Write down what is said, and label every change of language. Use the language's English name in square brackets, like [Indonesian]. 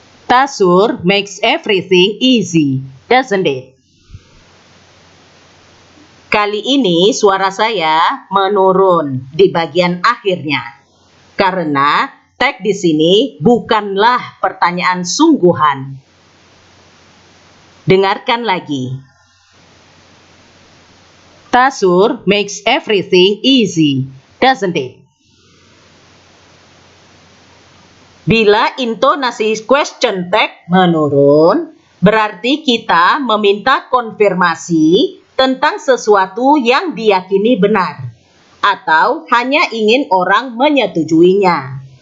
[English] Tasur makes everything easy, doesn't it? [Indonesian] Kali ini suara saya menurun di bagian akhirnya, karena tag di sini bukanlah pertanyaan sungguhan. Dengarkan lagi. [English] Tasur makes everything easy, doesn't it? [Indonesian] Bila intonasi question tag menurun, berarti kita meminta konfirmasi tentang sesuatu yang diyakini benar, atau hanya ingin orang menyetujuinya.